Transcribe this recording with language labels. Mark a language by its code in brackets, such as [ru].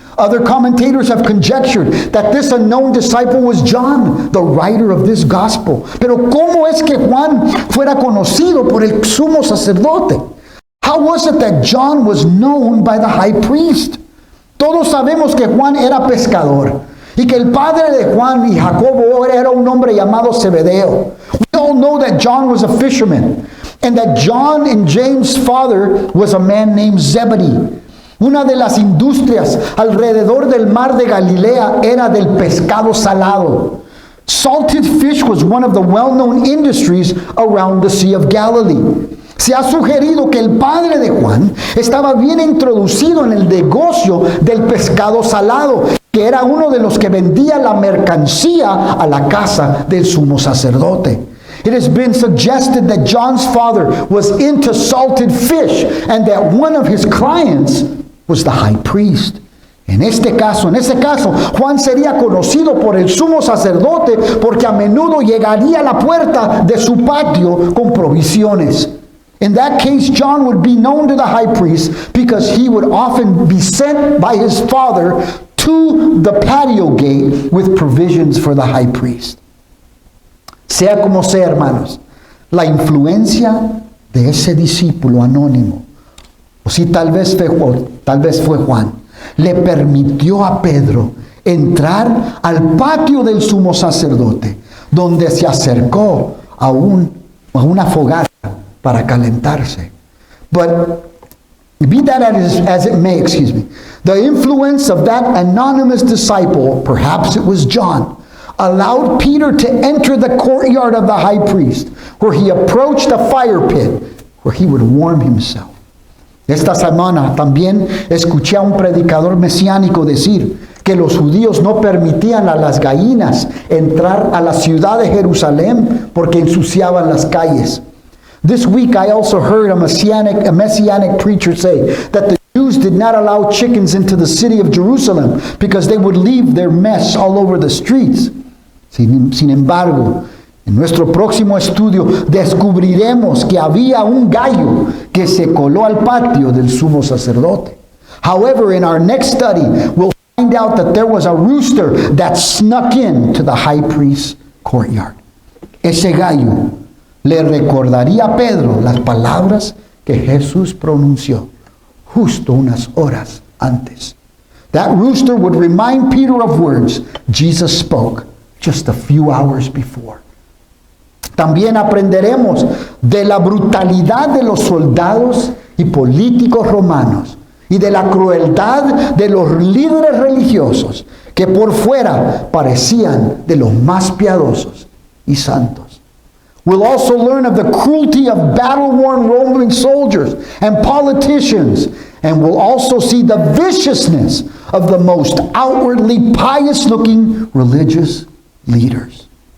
[en] Other commentators have conjectured that this unknown disciple was John, the writer of this gospel. [es] Pero ¿cómo es que Juan fuera conocido por el sumo sacerdote? [en] How was it that John was known by the high priest? [es] Todos sabemos que Juan era pescador y que el padre de Juan y Jacobo era un hombre llamado Zebedeo. [en] We all know that John was a fisherman and that John and James' father was a man named Zebedee. [es] Una de las industrias alrededor del mar de Galilea era del pescado salado. [en] Salted fish was one of the well-known industries around the Sea of Galilee. [es] Se ha sugerido que el padre de Juan estaba bien introducido en el negocio del pescado salado, que era uno de los que vendía la mercancía a la casa del sumo sacerdote. [en] It has been suggested that John's father was into salted fish and that one of his clients was the high priest. [es] En ese caso, Juan sería conocido por el sumo sacerdote porque a menudo llegaría a la puerta de su patio con provisiones. [en] In that case, John would be known to the high priest because he would often be sent by his father to the patio gate with provisions for the high priest. [es] Sea como sea, hermanos, la influencia de ese discípulo anónimo, o si tal vez fue Juan, le permitió a Pedro entrar al patio del sumo sacerdote, donde se acercó a una fogata para calentarse. [en] But be that as it may, the influence of that anonymous disciple, perhaps it was John, allowed Peter to enter the courtyard of the high priest, where he approached a fire pit, where he would warm himself. [es] Esta semana también escuché a un predicador mesiánico decir que los judíos no permitían a las gallinas entrar a la ciudad de Jerusalén porque ensuciaban las calles. [en] This week I also heard a messianic preacher say that the Jews did not allow chickens into the city of Jerusalem because they would leave their mess all over the streets. [es] Sin embargo, en nuestro próximo estudio descubriremos que había un gallo que se coló al patio del sumo sacerdote. [en] However, in our next study, we'll find out that there was a rooster that snuck in to the high priest's courtyard. [es] Ese gallo le recordaría a Pedro las palabras que Jesús pronunció justo unas horas antes. [en] That rooster would remind Peter of words Jesus spoke just a few hours before. [es] También aprenderemos de la brutalidad de los soldados y políticos romanos y de la crueldad de los líderes religiosos que por fuera parecían de los más piadosos y santos. [en] We'll also learn of the cruelty of battle-worn Roman soldiers and politicians, and we'll also see the viciousness of the most outwardly pious-looking religious leaders.